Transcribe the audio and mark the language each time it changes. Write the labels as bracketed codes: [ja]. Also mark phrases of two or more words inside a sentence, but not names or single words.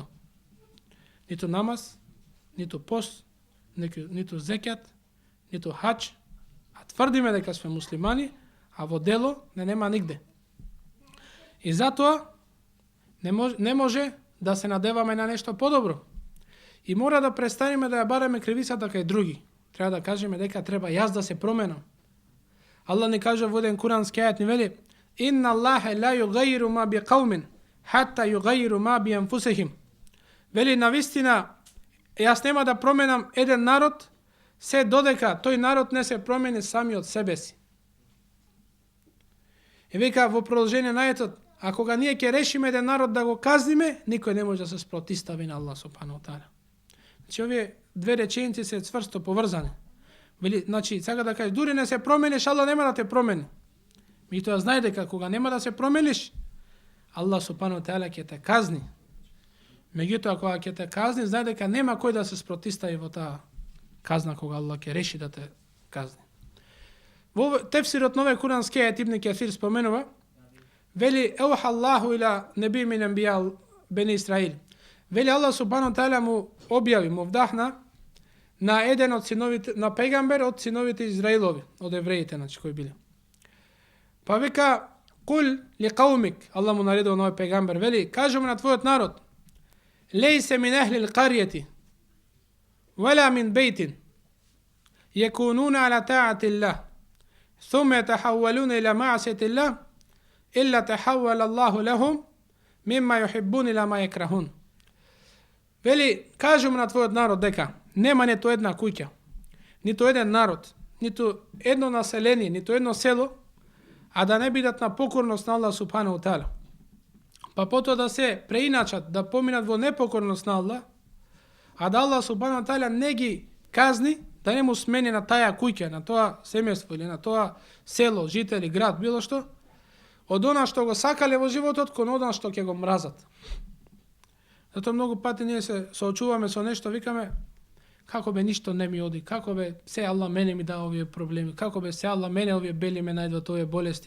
[mk] Ниту намаз, ниту пост, ниту зекјат, ниту хаџ, а тврдиме дека сме муслимани, а во дело не нема нигде. И затоа не може да се надеваме на нешто подобро. И мора да престанеме да ја бараме кривицата кај други. Треба да кажеме дека треба јас да се променам. Аллах ни каже во еден курански ајат, ни вели: [ar] إن الله لا يغير ما بقوم حتى يغيروا ما بأنفسهم. [mk] Вели, навистина, јас нема да променам еден народ, се додека тој народ не се промени сами од себе си. И вика во продолжение на ајетот, а кога ние ќе решиме еден народ да го казниме, никој не може да се спротистави на [ar] الله سبحانه تعالى. [mk] Значи овие две реченици се цврсто поврзани. Вели, значи, сака да кажеш, дури не се промениш, Аллах нема да те промени. Меѓутоа знај дека кога нема да се промениш, [ar] الله سبحانه تعالى [mk] ќе те казни. Меѓутоа кога ќе те казни, знај дека нема кој да се спротистави во таа казна кога Аллах ќе реши да те казни. Во тефсирот на овој курански ајет Ибн Кесир споменува, вели [ar] أوحى الله إلى نبي من أنبياء بني إسرائيل. [mk] Вели [ar] الله سبحانه تعالى [mk] му објави, му вдахна на еден од синовите, на пегамбер од синовите Израилови, од евреите, значи кои биле. Па вика, [ar] قل لقومك, [mk] Аллах му наредува на овој пегамбер, вели, кажу му на твојот народ, [ar] ليس من أهل القرية ولا من بيت يكونون على طاعة الله, ثم يتحولون إلى معصية الله إلا تحول الله لهم مما يحبون إلى ما يكرهون. [mk] Вели, кажу му на твојот народ дека нема ниту една куќа, ниту еден народ, ниту едно население, ниту едно село, а да не бидат на покорност на [ar] الله سبحانه تعالى. [mk] Па потоа да се преиначат, да поминат во непокорност на Аллах, а да [ar] الله سبحانه تعالى [mk] не ги казни, да не му смени на таја куќа, на тоа семејство или на тоа село, жители, град, било што, од она што го сакале во животот, кон она што ќе го мразат. Затоа многу пати ние се соочуваме со нешто, викаме, како бе ништо не ми оди, како бе се Аллах мене ми дава овие проблеми, како бе се Аллах мене овие бели ме најдват овие болести.